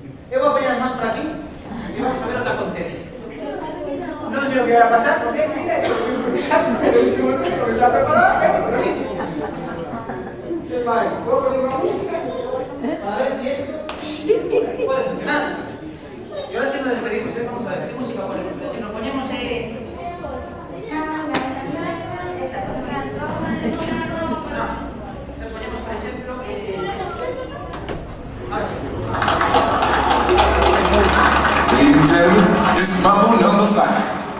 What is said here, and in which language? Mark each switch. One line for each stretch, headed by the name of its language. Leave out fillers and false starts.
Galician: Eu vou apanhar as mãos por aquí e vamos a ver o que acontece. Non sei o que vai a pasar, porque, en fin, é improvisado. É o último número que está preparado, é improviso. Sem máis, vou poner unha música
Spanish: para ver si esto puede funcionar. Y ahora sí nos despedimos, vamos a ver, ¿qué música ponemos? Pero si nos ponemos esa, no, nos ponemos, por ejemplo, esto. Ahora sí.
English: Ladies and gentlemen, this is Mambo number 5.